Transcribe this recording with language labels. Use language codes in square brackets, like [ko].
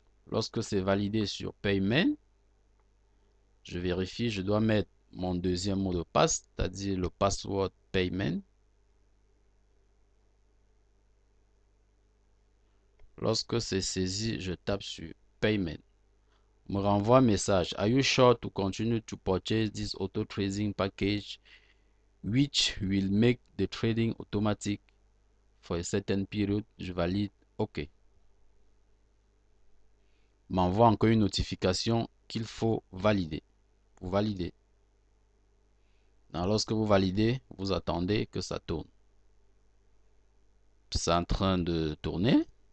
[fr] Lorsque c'est validé sur Payment, je vérifie, je dois mettre mon deuxième mot de passe, c'est-à-dire le password Payment. Lorsque c'est saisi, je tape sur Payment. Me renvoie un message. [en] Are you sure to continue to purchase this auto trading package which will make the trading automatic for a certain period? [fr] Je valide. OK. M'envoie encore une notification qu'il faut valider. Vous validez. Alors, lorsque vous validez, vous attendez que ça tourne. C'est en train de tourner.